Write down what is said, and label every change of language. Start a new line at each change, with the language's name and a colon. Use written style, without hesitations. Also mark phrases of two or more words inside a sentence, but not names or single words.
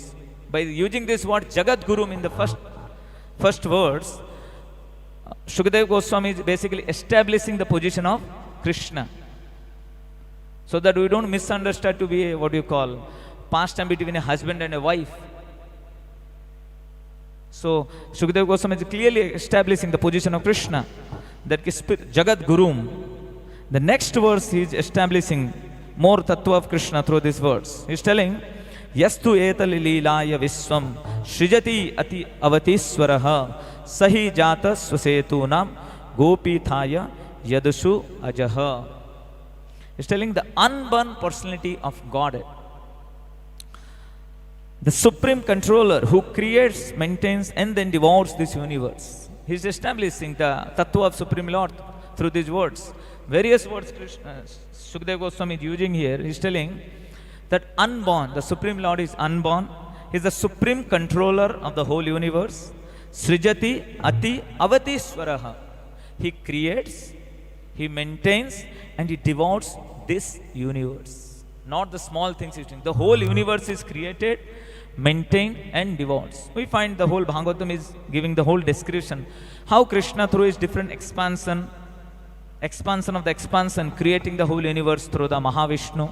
English: By using this word
Sanskrit: जगत् गुरुम्
English: in the first words, Shukadeva Goswami is basically establishing the position of Krishna, so that we don't misunderstand to be a, what you call, pastime between a husband and a wife. So Shukadeva Goswami is clearly establishing the position of Krishna, that
Sanskrit: जगत् गुरुम्.
English: The next verse he is establishing more tattva of Krishna through this verse. He is telling,
Sanskrit: यस्त्व् एतल्लीलया विश्वं सृजत्य् अत्त्य् अवतीश्वरः स हि जातः स्वसेतूनां गोपीथाय यदुष्व् अजः.
English: He is telling the unborn personality of Godhead, the supreme controller who creates, maintains and then devours this universe. He is establishing the tattva of Supreme Lord through these words. Various words Shukadeva Goswami is using here. He is telling that unborn, the Supreme Lord is unborn. He is the supreme controller of the whole universe.
Sanskrit: सृजत्य् अत्त्य् अवतीश्वरः.
English: He creates, he maintains and he devours this universe. Not the small things he's doing. The whole universe is created, maintained and devoured. We find the whole Bhagavatam is giving the whole description. How Krishna through his different expansion of the expansion, creating the whole universe through the Mahavishnu.